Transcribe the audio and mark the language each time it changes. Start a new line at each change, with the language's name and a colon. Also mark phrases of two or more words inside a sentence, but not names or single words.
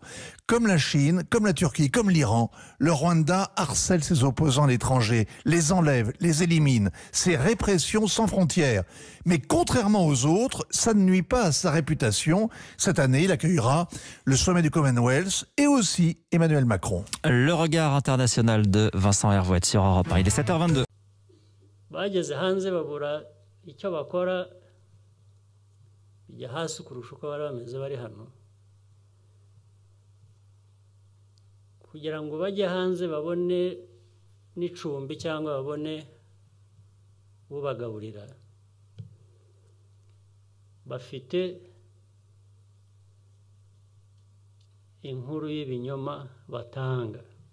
French: Comme la Chine, comme la Turquie, comme l'Iran, le Rwanda harcèle ses opposants à l'étranger, les enlève, les élimine. C'est répression sans frontières. Mais contrairement aux autres, ça ne nuit pas à sa réputation. Cette année, il accueillera le sommet du Commonwealth et aussi Emmanuel Macron. Le regard international de Vincent Hervouet sur Europe 1. Il est 7h22.
Kinyarwanda: bageze hanze babura icyo bakora bijya hasi kurusha uko bari bameze bari hano kugira ngo bajye hanze babone n'icumbi cyangwa babone ubagaburira bafite inkuru y'ibinyoma batanga